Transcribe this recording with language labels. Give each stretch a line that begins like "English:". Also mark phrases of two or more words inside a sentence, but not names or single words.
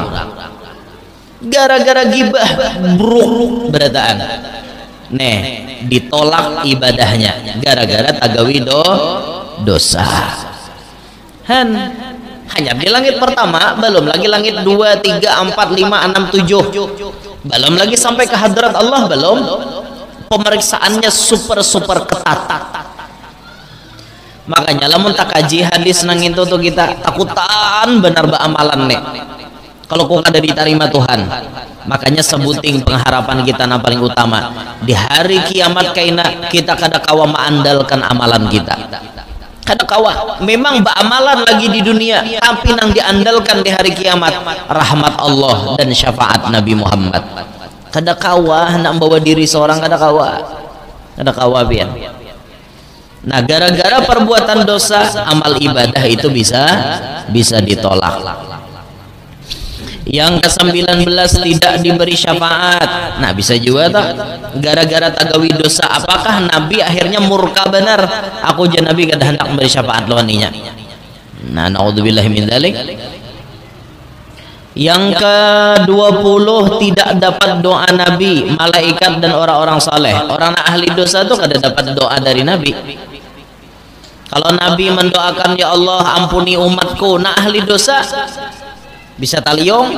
Banjar: Gara-gara gibah buruk berataan, nih ditolak ibadahnya gara-gara tagawi dosa.
Indonesian: Hanya di langit pertama, belum lagi langit 2, 3, 4, 5, 6, 7, belum lagi sampai ke hadrat Allah, belum. Pemeriksaannya super ketat.
Banjar: Makanya lamun tak kaji hadis nang itu tuh kita takutan benar ba amalan nih. Kalau kau ada diterima Tuhan, makanya sebuting pengharapan kita yang paling utama di hari kiamat kaina kita kada kawa mengandalkan amalan kita. Kada kawa.
Indonesian: Memang amalan lagi di dunia, tapi nang diandalkan di hari kiamat rahmat Allah dan syafaat Nabi Muhammad.
Banjar: kada kawa hendak bawa diri seorang, kada kawa pian. Nah,
Indonesian: gara-gara perbuatan dosa amal ibadah itu bisa ditolak. Yang ke-19 tidak diberi syafaat.
Banjar: Nah, bisa juga tak gara-gara tagawi dosa, apakah Nabi akhirnya murka benar? Aku je Nabi kada hendak memberi syafaat lawan inya. Nah,
Arabic: نعوذ بالله من ذلك.
Indonesian: Yang ke-20 tidak dapat doa Nabi, malaikat dan orang-orang saleh.
Banjar: Orang ahli dosa itu kada dapat doa dari Nabi. Kalau Nabi mendoakan, ya Allah ampuni umatku, nah ahli dosa bisa taliong.